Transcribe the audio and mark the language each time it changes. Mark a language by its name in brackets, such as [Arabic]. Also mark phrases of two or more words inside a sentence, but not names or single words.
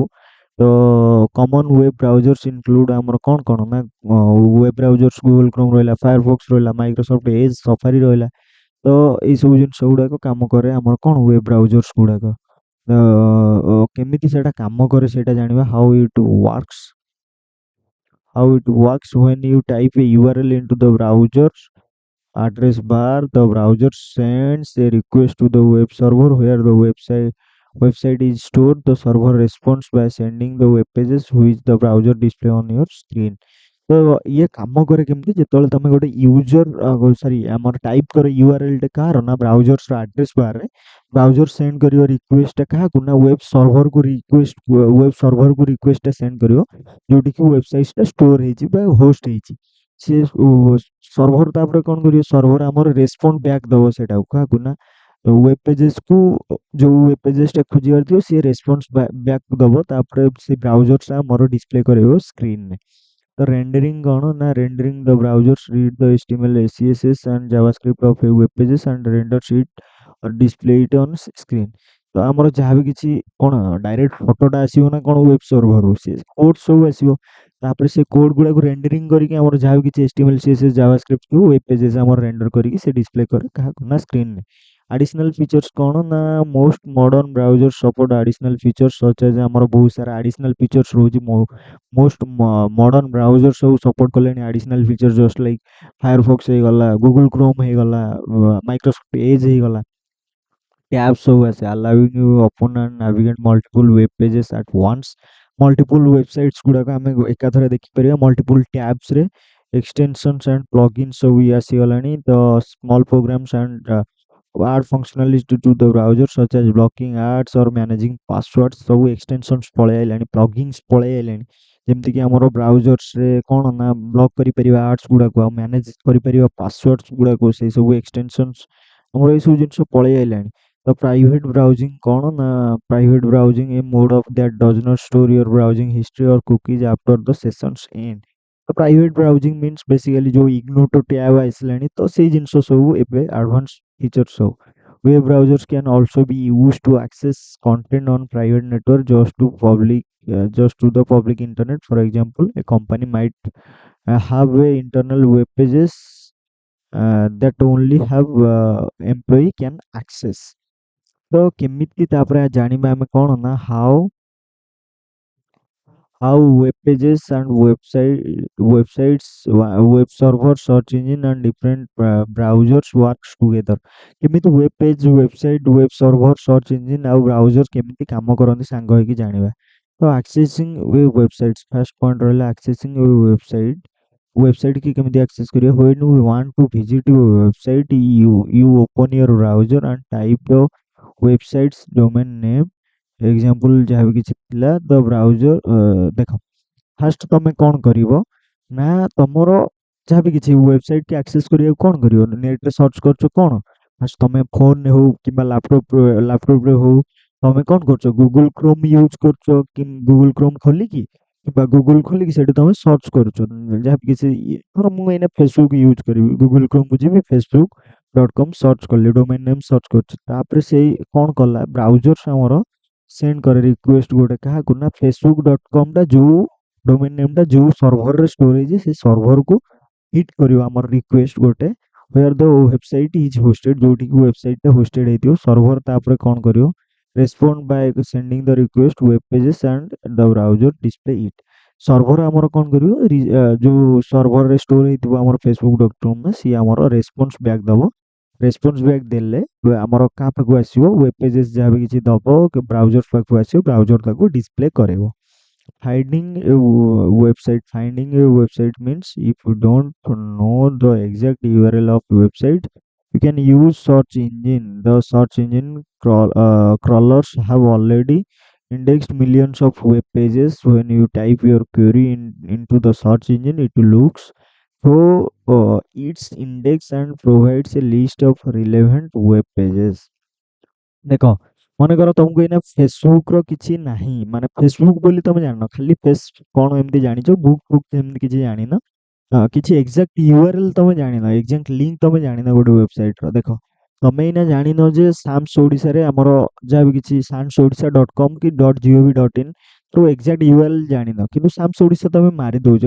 [Odia] ତ [English] common web browsers include [Odia] ଆମର କ'ଣ ନା [English] web browsers [Odia] ଗୁଗଲ କ୍ରୋମ୍ ରହିଲା, ଫାୟାରଫକ୍ସ ରହିଲା, ମାଇକ୍ରୋସଫ୍ଟ ଏଜ୍, ସଫାରି ରହିଲା। ତ ଏଇସବୁ ଜିନିଷ ଗୁଡ଼ାକ କାମ କରେ ଆମର କ'ଣ [English] web browsers [Odia] ଗୁଡ଼ାକ। କେମିତି ସେଇଟା କାମ କରେ ସେଇଟା ଜାଣିବା। [English] How it works when you type a URL into the browser address bar, the browser sends a request to the web server where the website is stored. The server responds by sending the web pages which the browser display on your screen. [Odia] ତ ଇଏ କାମ କରେ କେମିତି, ଯେତେବେଳେ ତମେ ଗୋଟେ ଆମର ଟାଇପ୍ କର ୟୁଆରଏଲ୍ କାହାର ନା ବ୍ରାଉଜର୍ସର [English] address barରେ, [Odia] ବ୍ରାଉଜର ସେଣ୍ଡ କରିବ ରିକ୍ୱେଷ୍ଟଟା କାହାକୁ ନା [English] web serverକୁ [Odia] ରିକ୍ୱେଷ୍ଟଟା ସେଣ୍ଡ କରିବ, ଯୋଉଠିକି ୱେବସାଇଟ୍ଟା ଷ୍ଟୋର ହେଇଛି ବା ହୋଷ୍ଟ ହେଇଛି। ସେ ସର୍ଭର ତାପରେ କ'ଣ କରିବ, ସର୍ଭର ଆମର [English] respond back [Odia] ଦେବ ସେଟାକୁ କାହାକୁ ନା [English] web pagesକୁ, [Odia] ଯୋଉ [English] web pagesଟା [Odia] ଖୋଜିବାର ଥିବ ସିଏ [English] response back [Odia] ଦେବ, ତାପରେ ସେ ବ୍ରାଉଜର୍ସଟା ଆମର ଡିସପ୍ଲେ କରାଇବ ସ୍କ୍ରିନ୍ରେ। [English] The rendering [Odia] କ'ଣ ନା [English] rendering the browsers read the HTML, CSS and JavaScript of a web pages and renders it or display it on screen। [Odia] ତ ଆମର ଯାହା ବି କିଛି କ'ଣ ଡାଇରେକ୍ଟ ଫଟୋଟା ଆସିବ ନା କ'ଣ [English] web serverରୁ, [Odia] ସେ କୋଡ୍ ସବୁ ଆସିବ, ତାପରେ ସେ କୋଡ୍ ଗୁଡ଼ାକୁ ରେଣ୍ଡରିଂ କରିକି ଆମର ଯାହା ବି କିଛି HTML, CSS, JavaScript ଥିବ [English] web pages [Odia] ଆମର ରେଣ୍ଡର କରିକି ସେ ଡିସପ୍ଲେ କରେ କାହାକୁ ନା ସ୍କ୍ରିନ୍ରେ। [English] additional features [Odia] କ'ଣ ନା [English] most modern browser support additional features such as, [Odia] ଆମର ବହୁତ ସାରା [English] additional features ରହୁଛି। most modern browser [Odia] ସବୁ ସପୋର୍ଟ କଲେଣି [English] additional feature, just like [Odia] ଫାୟାରଫକ୍ସ ହେଇଗଲା, ଗୁଗଲ କ୍ରୋମ୍ ହେଇଗଲା, ମାଇକ୍ରୋସଫ୍ଟ ଏଜ୍ ହେଇଗଲା, ଟ୍ୟାବ୍ ସବୁ ଆସେ [English] allowing you open and navigate multiple web pages at once। multiple websites [Odia] ଗୁଡ଼ାକ ଆମେ ଏକାଥରେ ଦେଖିପାରିବା ମଲ୍ଟିପୁଲ ଟ୍ୟାବ୍ସରେ। [English] extensions and plugin [Odia] ସବୁ ଇଏ ଆସିଗଲାଣି। [English] ତ small programs and add functionalities to the browser such as blocking ads or managing passwords, [Odia] ସବୁ ଏକ୍ସଟେନସନ୍ସ ପଳେଇ ଆଇଲାଣି, ପ୍ଲଗଇନ୍ସ ପଳେଇ ଆଇଲାଣି, ଯେମିତିକି ଆମର ବ୍ରାଉଜର୍ସରେ କ'ଣ ନା ବ୍ଲକ୍ କରିପାରିବା ଆଡ୍ସ ଗୁଡ଼ାକୁ, ଆଉ ମ୍ୟାନେଜ କରିପାରିବା ପାସୱାର୍ଡସ୍ ଗୁଡ଼ାକୁ, ସେଇ ସବୁ ଏକ୍ସଟେନସନ୍ସ ଆମର ଏଇସବୁ ଜିନିଷ ପଳେଇ ଆଇଲାଣି। [English] ତ private browsing [Odia] କ'ଣ ନା [English] private browsing a mode of that does not store your browsing history or cookies after the sessions end. [Odia] ତ [English] private browsing means basically [Odia] ଯୋଉ [English] ignore tab [Odia] ଆସିଲାଣି, ତ ସେଇ ଜିନିଷ ସବୁ ଏବେ [English] advance features [Odia] ସବୁ। [English] Web browsers can also be used to access content on private network just to the public internet. For example, a company might have a internal web pages that only have employee can access। [Odia] ତ କେମିତି ତାପରେ ଜାଣିବା ଆମେ କ'ଣ ନା [English] how web pages and web server, search engine and different browsers works together। [Odia] କେମିତି [English] web page, website, web server, search engine [Odia] ଆଉ ବ୍ରାଉଜର କେମିତି କାମ କରନ୍ତି ସାଙ୍ଗ ହେଇକି ଜାଣିବା। [English] ତ accessing websites, first point ରହିଲା accessing website [Odia] କି କେମିତି ଆକ୍ସେସ୍ କରିବା। [English] when we want to visit your website, you open your browser and type the website's domain name, [Odia] ଏକ୍ସାମ୍ପଲ୍ ଯାହା ବି କିଛି ଥିଲା। ଦ ବ୍ରାଉଜର ଦେଖ, ଫାଷ୍ଟ ତମେ କ'ଣ କରିବ ନା ତମର ଯାହା ବି କିଛି ୱେବସାଇଟ୍କି ଆକ୍ସେସ୍ କରିବାକୁ କ'ଣ କରିବ, ନେଟ୍ରେ ସର୍ଚ୍ଚ କରୁଛ କ'ଣ, ଫାଷ୍ଟ ତମେ ଫୋନ୍ରେ ହଉ କିମ୍ବା ଲାପଟପ୍ରେ ହଉ ତମେ କ'ଣ କରୁଛ, ଗୁଗୁଲ କ୍ରୋମ୍ ୟୁଜ୍ କରୁଛ, କି ଗୁଗୁଲ କ୍ରୋମ୍ ଖୋଲିକି କିମ୍ବା ଗୁଗୁଲ ଖୋଲିକି ସେଠି ତମେ ସର୍ଚ୍ଚ କରୁଛ ଯାହା ବି କିଛି। ଧର ମୁଁ ଏଇନା ଫେସବୁକ୍ ୟୁଜ୍ କରିବି, ଗୁଗୁଲ କ୍ରୋମ୍କୁ ଯିବି, facebook.com ସର୍ଚ୍ଚ କଲି, [English] domain name [Odia] ସର୍ଚ୍ଚ କରୁଛି, ତାପରେ ସେଇ କ'ଣ କଲା ବ୍ରାଉଜର୍ସ ଆମର ସେଣ୍ଡ କରେ ରିକ୍ୱେଷ୍ଟ ଗୋଟେ କାହାକୁ ନା facebook.comଟା ଯୋଉ [English] domain nameଟା [Odia] ଯୋଉ ସର୍ଭରରେ ଷ୍ଟୋର ହେଇଛି ସେ ସର୍ଭରକୁ ହିଟ୍ କରିବ ଆମର ରିକ୍ୱେଷ୍ଟ ଗୋଟେ, [English] where the website is hosted, [Odia] ଯୋଉଠିକି ୱେବସାଇଟ୍ଟା ହୋଷ୍ଟେଡ୍ ହେଇଥିବ। [English] ସର୍ଭର [Odia] ତାପରେ କ'ଣ କରିବ, [English] respond by sending the request web pages and the browser display it. [Odia] ସର୍ଭର ଆମର କ'ଣ କରିବ, ଯୋଉ ସର୍ଭରରେ ଷ୍ଟୋର ହେଇଥିବ ଆମର facebook.com ସିଏ ଆମର [English] response back [Odia] ଦେବ। [English] response back [Odia] ଦେଲେ ଆମର କାହା ପାଖକୁ ଆସିବ, ୱେବ୍ ପେଜେସ୍ ଯାହା ବି କିଛି ଦେବ ବ୍ରାଉଜର ପାଖକୁ ଆସିବ, ବ୍ରାଉଜର ତାକୁ ଡିସପ୍ଲେ କରାଇବ। [English] Finding a website means if you don't know the exact URL of website, you can use search engine। The search engine crawlers have already indexed millions of web pages। When you type your query into the search engine, it looks So its index and provides a list of relevant web pages. [Odia] ଦେଖ ମନେକର ତମକୁ ଏଇନା ଫେସବୁକ ର କିଛି ନାହିଁ ମାନେ ଫେସବୁକ ବୋଲି ତମେ ଜାଣିନ ଖାଲି ଫେସ କଣ ଏମିତି ଜାଣିଛ ବୁକ୍ ଫୁକ୍ ସେମିତି କିଛି ଜାଣିନ କିଛି [English] exact URL [Odia] ତମେ ଜାଣିନ [English] exact link [Odia] ତମେ ଜାଣିନ ଗୋଟେ ୱେବସାଇଟ ର ଦେଖ ତମେ ଏଇନା ଜାଣିନ ଯେ ସାମ୍ସ ଓଡ଼ିଶାରେ ଆମର ଯାହା ବି କିଛି ସାମ୍ସ ଓଡ଼ିଶା [English] dot com [Odia] କି [English] dot gov dot in [Odia] ତ [English] exact URL [Odia] ଜାଣିନ କିନ୍ତୁ ସାମ୍ସ ଓଡ଼ିଶା ତମେ ମାରି ଦଉଛ